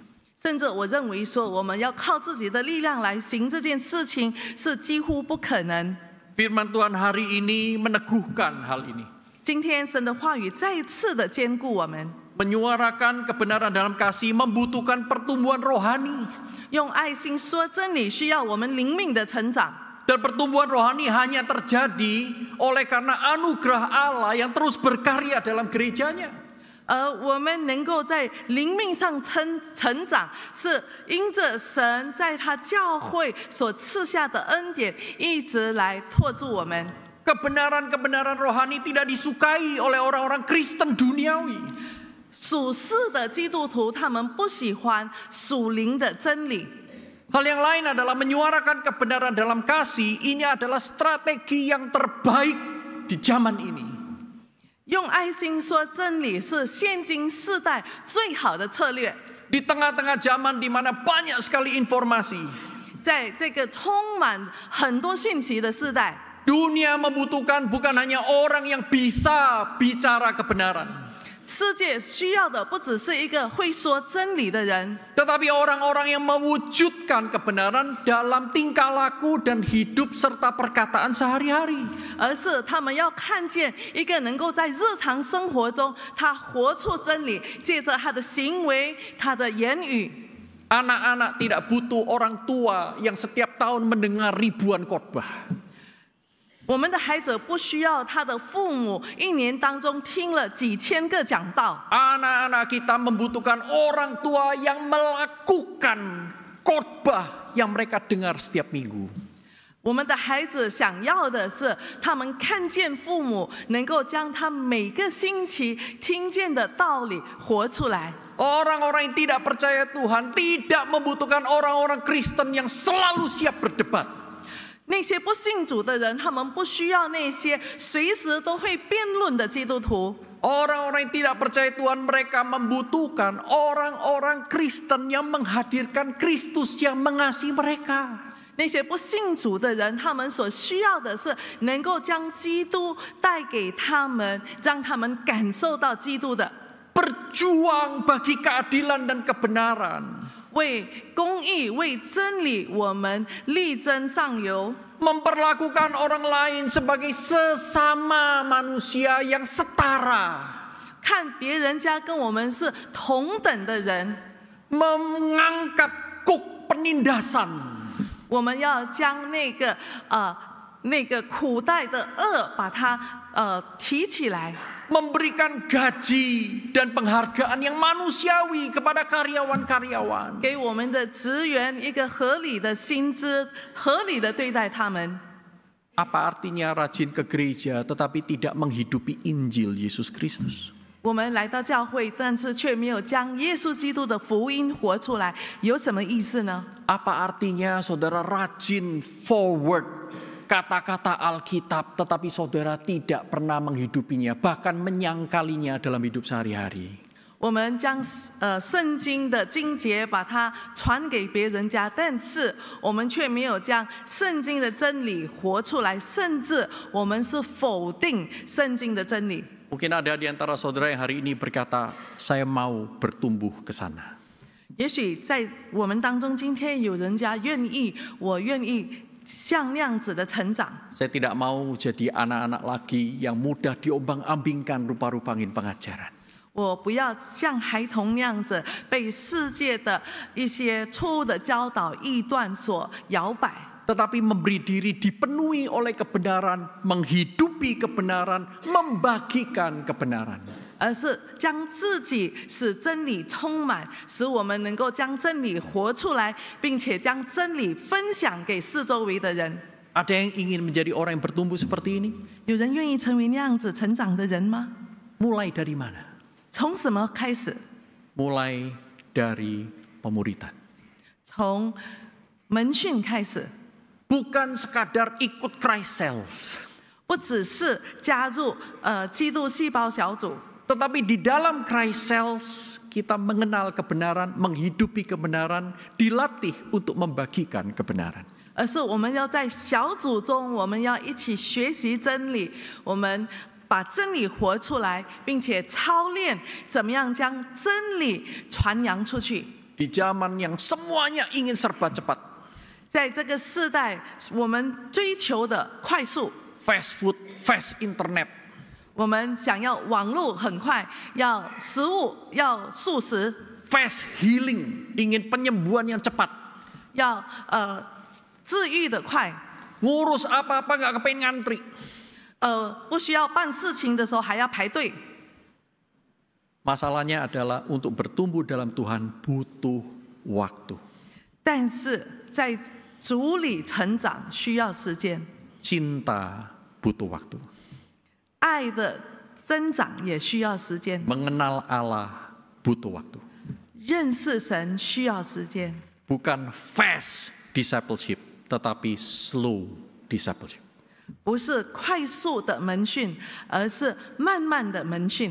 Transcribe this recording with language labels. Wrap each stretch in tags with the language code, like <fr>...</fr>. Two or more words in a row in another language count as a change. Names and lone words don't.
<zh>甚至我认为说，我们要靠自己的力量来行这件事情是几乎不可能。</zh> <id>Firman Tuhan hari ini meneguhkan hal ini.</id> <zh>今天神的话语再一次的坚固我们，</zh> <id>Menyuarakan kebenaran dalam kasih membutuhkan pertumbuhan rohani.</id> <zh>用爱心说真理需要我们灵命的成长。</zh> <id>Dan pertumbuhan rohani hanya terjadi oleh karena anugerah Allah yang terus berkarya dalam gerejanya.</id> <zh>而我们能够在灵命上成长，是因着神在他教会所赐下的恩典，一直来托住我们。</zh> <id>Kebenaran-kebenaran rohani tidak disukai oleh orang-orang Kristen duniawi.</id> <zh>属世的基督徒，他们不喜欢属灵的真理。</zh> <id>Hal yang lain adalah menyuarakan kebenaran dalam kasih. Ini adalah strategi yang terbaik di zaman ini.</id> <zh>用爱心说真理是现今世代最好的策略。</zh> <id>Di tengah-tengah zaman di mana banyak sekali informasi,</id> <zh>在这个充满很多讯息的世代，</zh> <id>dunia membutuhkan bukan hanya orang yang bisa bicara kebenaran,</id> <zh>世界需要的不只是一个会说真理的人，</zh> <id>tetapi orang-orang yang mewujudkan kebenaran dalam tingkah laku dan hidup serta perkataan sehari-hari.</id> <zh>而是他们要看见一个能够在日常生活中他活出真理，借着他的行为、他的言语。</zh> <id>Anak-anak tidak butuh orang tua yang setiap tahun mendengar ribuan khotbah.</id> <zh>我们的孩子不需要他的父母一年当中听了几千个讲道，</zh> <id>Anak-anak kita membutuhkan orang tua yang melakukan khotbah yang mereka dengar setiap minggu.</id> <zh>我们的孩子想要的是他们看见父母能够将他每个星期听见的道理活出来。</zh> <id>Orang-orang yang tidak percaya Tuhan tidak membutuhkan orang-orang Kristen yang selalu siap berdebat.</id> <zh>那些不信主的人，他们不需要那些随时都会辩论的基督徒。</zh> <id>Orang-orang yang tidak percaya Tuhan mereka membutuhkan orang-orang Kristen yang menghadirkan Kristus yang mengasihi mereka.</id> <zh>那些不信主的人，他们所需要的是能够将基督带给他们，让他们感受到基督的。</zh> <id>Berjuang bagi keadilan dan kebenaran.</id> <zh>为公义、为真理，我们力争上游。</zh> <id>Memperlakukan orang lain sebagai sesama manusia yang setara.</id> <zh>看别人家跟我们是同等的人，</zh> <id>Mengangkat kuk penindasan.</id> <zh>我们要将那个苦待的恶，把它提起来。</zh> <id>Memberikan gaji dan penghargaan yang manusiawi kepada karyawan-karyawan.</id> <zh>给我们的职员一个合理的薪资，合理的对待他们。</zh> <id>Apa artinya rajin ke gereja tetapi tidak menghidupi Injil Yesus Kristus?</id> <zh>我们来到教会，但是却没有将耶稣基督的福音活出来，有什么意思呢？</zh> <id>Apa artinya saudara rajin forward kata-kata Alkitab tetapi saudara tidak pernah menghidupinya, bahkan menyangkalinya dalam hidup sehari-hari?</id> <zh>我们将圣经的经节把它传给别人家，但是我们却没有将圣经的真理活出来，甚至我们是否定圣经的真理。</zh> <id>Mungkin ada di antara saudara yang hari ini berkata, saya mau bertumbuh ke sana.</id> <zh>也许在我们当中，今天有人家愿意，我愿意像那样子的成长。</zh> <id>Saya tidak mau jadi anak-anak lagi yang mudah diombang-ambingkan rupa-rupangin pengajaran.</id> <zh>我不要像孩童那样子被世界的一些错误的教导、异端所摇摆。</zh> <id>Tetapi memberi diri dipenuhi oleh kebenaran, menghidupi kebenaran, membagikan kebenaran.</id> <zh>而是将自己使真理充满，使我们能够将真理活出来，并且将真理分享给四周围的人。</zh> <id>Ada yang ingin menjadi orang yang bertumbuh seperti ini?</id> <zh>有人愿意成为那样子成长的人吗？</zh> <id>Mulai dari mana?</id> <zh>从什么开始？</zh> <id>Mulai dari pemuridan.</id> <zh>从门训开始，</zh> <id>Bukan sekadar ikut Christ cells.</id> <zh>不只是加入基督细胞小组，</zh> <id>Tetapi di dalam Christ cells kita mengenal kebenaran, menghidupi kebenaran, dilatih untuk membagikan kebenaran.</id> <zh>而是我们要在小组中，我们要一起学习真理，我们把真理活出来，并且操练怎么样将真理传扬出去。</zh> <id>Di zaman yang semuanya ingin serba cepat.</id> <zh>在这个世代，我们追求的快速，</zh> <en>Fast food, fast internet.</en> <zh>我们想要网络很快，要食物要速食，</zh> <en>Fast healing,</en> <id>ingin penyembuhan yang cepat.</id> <zh>要治愈的快，</zh> <id>Ngurus apa-apa nggak kepengen ngantri.</id> <zh>不需要办事情的时候还要排队。</zh> <id>Masalahnya adalah untuk bertumbuh dalam Tuhan butuh waktu.</id> <zh>但是在主里成长需要时间，</zh> <id>Cinta butuh waktu.</id> <zh>爱的增长也需要时间，</zh> <id>Mengenal Allah butuh waktu.</id> <zh>认识神需要时间，</zh> <id>Bukan</id> <en>fast discipleship,</en> <id>tetapi</id> <en>slow discipleship.</en> <zh>不是快速的门训，而是慢慢的门训。</zh>